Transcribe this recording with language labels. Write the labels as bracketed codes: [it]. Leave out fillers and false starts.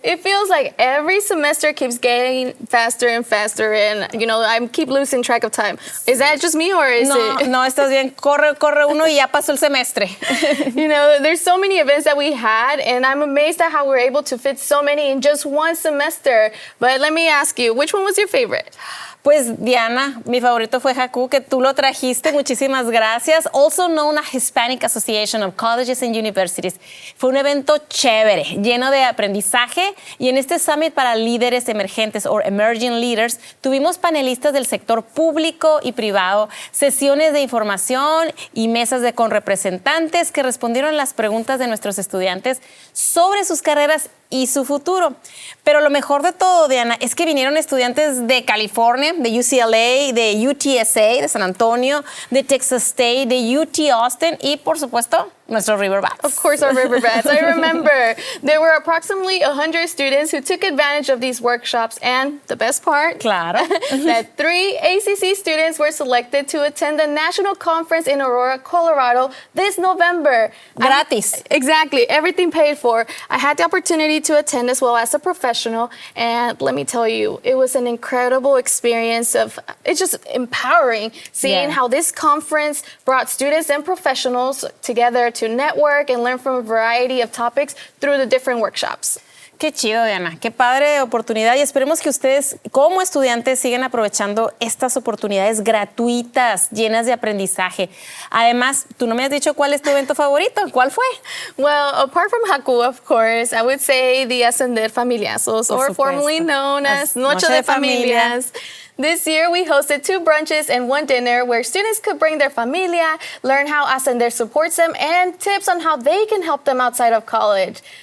[en] It feels like every semester keeps getting faster and faster, and, you know, I keep losing track of time. Is that just me, or is it? [es] No, estás bien. Corre uno y ya pasó el semestre. [en] You know, there's so many events that we had, and I'm amazed at how we're able to fit so many in just one semester. But let me ask you, which one was your favorite? [es] Pues Diana, mi favorito fue Haku, que tú lo trajiste, muchísimas gracias. [en] Also known as Hispanic Association of Colleges and Universities. [es] Fue un evento chévere, lleno de aprendizaje, y en este Summit para líderes emergentes o Emerging Leaders tuvimos panelistas del sector público y privado, sesiones de información y mesas con representantes que respondieron las preguntas de nuestros estudiantes sobre sus carreras y su futuro. Pero lo mejor de todo, Diana, es que vinieron estudiantes de California, de UCLA, de UTSA, de San Antonio, de Texas State, de UT Austin y, por supuesto, nuestros Riverbats. [en] Of course, our Riverbats. I remember there were approximately 100 students who took advantage of these workshops, and the best part, [es] claro, [en] that 3 ACC students were selected to attend the national conference in Aurora, Colorado this November. [es] Gratis. [en] Exactly, everything paid for. I had the opportunity to attend as well as a professional, and let me tell you, it was an incredible experience. It's just empowering seeing how this conference brought students and professionals together to network and learn from a variety of topics through the different workshops. [es] Qué chido, Diana. Qué padre oportunidad, y esperemos que ustedes, como estudiantes, sigan aprovechando estas oportunidades gratuitas, llenas de aprendizaje. Además, tú no me has dicho cuál es tu evento favorito. ¿Cuál fue? [en] Well, apart from Haku, of course, I would say the Ascender Familiazos, or formerly known as Noche de Familias. This year, we hosted 2 brunches and 1 dinner where students could bring their familia, learn how Ascender supports them, and tips on how they can help them outside of college.